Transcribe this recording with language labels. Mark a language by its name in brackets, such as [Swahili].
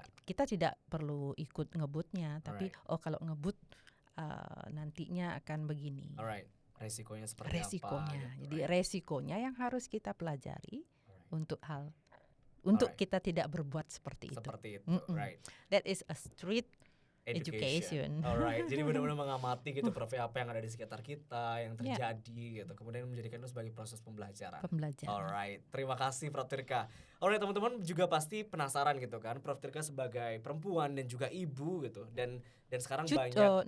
[Indonesian] Kita tidak perlu ikut ngebutnya, tapi kalau ngebut nantinya akan begini. Resikonya seperti apa? Jadi resikonya yang harus kita pelajari untuk kita tidak berbuat seperti itu. [English] Right. That is a street education. Alright. [Indonesian] Jadi benar-benar mengamati gitu Prof apa yang ada di sekitar kita, yang terjadi gitu. Kemudian menjadikan itu sebagai proses pembelajaran. [English] Alright. [Indonesian] Terima kasih Prof Tirka. [English] Alright, [Indonesian] teman-teman juga pasti penasaran gitu kan, Prof Tirka sebagai perempuan dan juga ibu gitu. Dan sekarang banyak